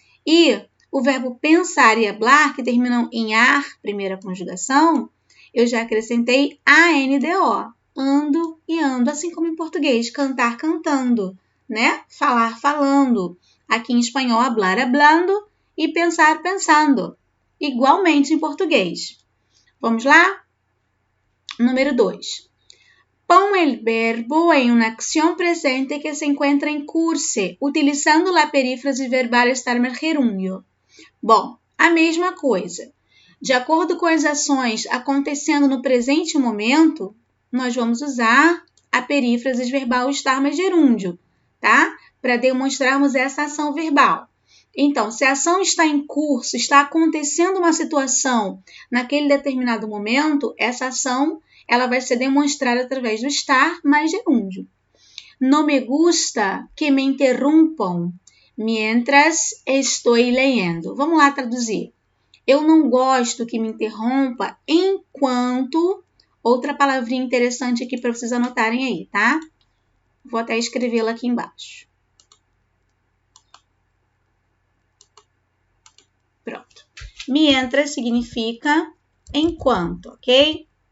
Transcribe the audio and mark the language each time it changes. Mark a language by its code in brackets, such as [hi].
[pt] E o verbo pensar e hablar, que terminam em ar, primeira conjugação, eu já acrescentei ANDO. Ando e ando, assim como em português, cantar cantando, né? Falar falando. Aqui em espanhol, hablar hablando e pensar pensando. Igualmente em português. Vamos lá? Número 2. [es] Pon el verbo en una acción presente que se encuentra en curso, utilizando la perífrase verbal estar más gerúndio. [pt] Bom, a mesma coisa. De acordo com as ações acontecendo no presente momento, nós vamos usar a perífrase verbal estar mais gerúndio, tá? Para demonstrarmos essa ação verbal. Então, se a ação está em curso, está acontecendo uma situação naquele determinado momento, essa ação ela vai ser demonstrada através do estar mais gerúndio. [es] no me gusta que me interrumpam mientras [pt] estou lendo. Vamos lá traduzir. Eu não gosto que me interrompa enquanto... Outra palavrinha interessante aqui para vocês anotarem aí, tá? Vou até escrevê-la aqui embaixo. Pronto. Mientras significa enquanto, ok?